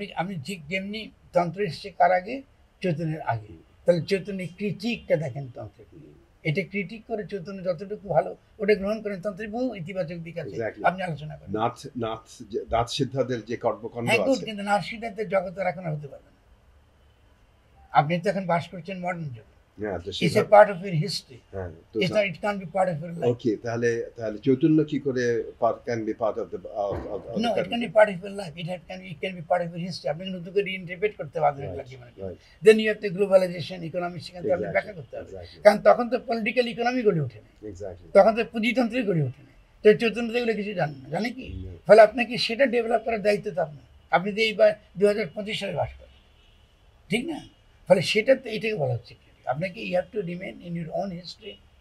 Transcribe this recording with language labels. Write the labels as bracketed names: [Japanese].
[Bangla] আমি ঠিক যেমনি তন্ত্র এসছে কার আগে, চৈতন্যের আগে। তাহলে চৈতন্যের ক্রিটিকটা দেখেন তন্ত্রের, এটা ক্রিটিক করে চৈতন্য যতটুকু ভালো ওটা গ্রহণ করেন। তন্ত্রের বহু ইতিবাচক দিক আছে, আপনি আলোচনা করেন। নাথ সিদ্ধাদের যে কর্মকাণ্ড আছে, কিন্তু নাথ সিদ্ধান্তের জগতের এখন হতে পারবে না। আপনি তো এখন বাস করছেন মডার্ন যুগে। [English] It's a part of your history. It can't be part of your life. Okay, [Bangla] তাহলে চৈতন্য কি করে [English] can be part of the No, it can be part of your life. It can be part of your history. [Bangla] আপনি নতুন করে রিইন্টারপ্রেট করতে পারবেন জীবনে। [English] Then you have the globalization, economic [Bangla] সেখানে আপনি ব্যাখ্যা করতে হবে। কারণ তখন তো পলিটিক্যাল ইকোনমি গড়ে ওঠেনি, তখন তো পুঁজিতন্ত্রই গড়ে ওঠেনি। তো চৈতন্য এগুলো কিছু জানেন না, জানে কি? ফলে আপনাকে সেটা ডেভেলপ করার দায়িত্ব তো আপনার। আপনি তো এইবার 2025 সালে বাস করেন, ঠিক না? ফলে সেটা তো এটাকে বলা হচ্ছে আপনাকে [English] You have to remain in your own history.